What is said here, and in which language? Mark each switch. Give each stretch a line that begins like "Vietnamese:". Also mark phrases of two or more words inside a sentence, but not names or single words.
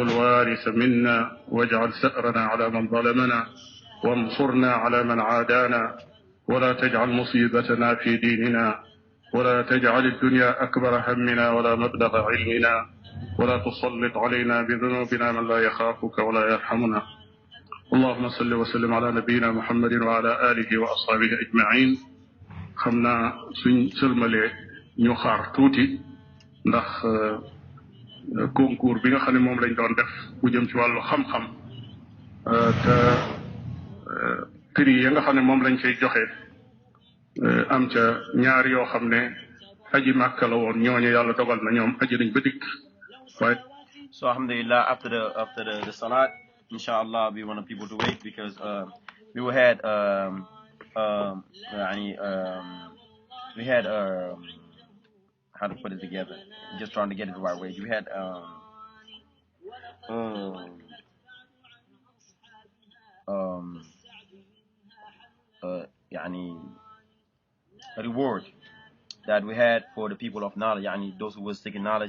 Arabic: الوارث منا واجعل ثأرنا على من ظلمنا وانصرنا على من عادانا ولا تجعل مصيبتنا في ديننا ولا تجعل الدنيا أكبر همنا ولا مبلغ علمنا ولا تسلط علينا بذنوبنا من لا يخافك ولا يرحمنا اللهم صل وسلم على نبينا محمد وعلى آله وأصحابه أجمعين.
Wolof: xam naa suñ sëlmalee ñu xaar tuuti ndax concours bi nga xam ne moom lañ doon def bu jëm ci wàllu xam-xam te prix ya nga xam ne moom lañ cay joxe am ca ñaar yoo xam ne aji màkka la woon ñooñu yàlla dogal na ñoom aji nañ ba dikk waaye.
English: So alhamdulillah, after the salat, inshallah, we want people to wait because we had how to put it together, just trying to get it the right way. We had a reward that we had for the people of knowledge, those who were seeking knowledge.